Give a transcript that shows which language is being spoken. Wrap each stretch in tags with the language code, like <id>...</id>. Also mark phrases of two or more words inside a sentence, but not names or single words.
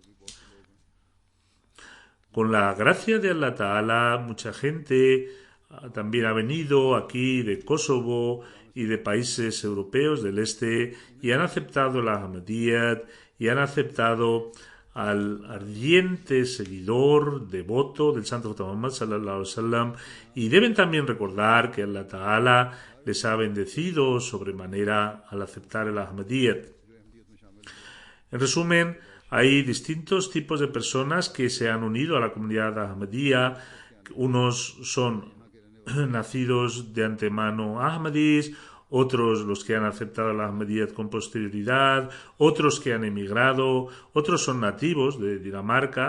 <es>Con la gracia de</es> <ar>الله تعالى,</ar> <es>mucha gente también ha venido aquí de Kosovo y de países europeos del este y han aceptado la Ahmadiyyat y han aceptado al ardiente seguidor devoto del Santo Profeta Muhammad</es> <ar>صلى الله عليه وسلم,</ar> <es>y deben también recordar que</es> <ar>الله تعالى</ar> <es>les ha bendecido sobremanera al aceptar el Ahmadiyyat. En resumen, hay distintos tipos de personas que se han unido a la comunidad Ahmadiyya. Unos son nacidos de antemano Ahmadis, otros los que han aceptado la Ahmadiyyat con posterioridad, otros que han emigrado, otros son nativos de Dinamarca.</es>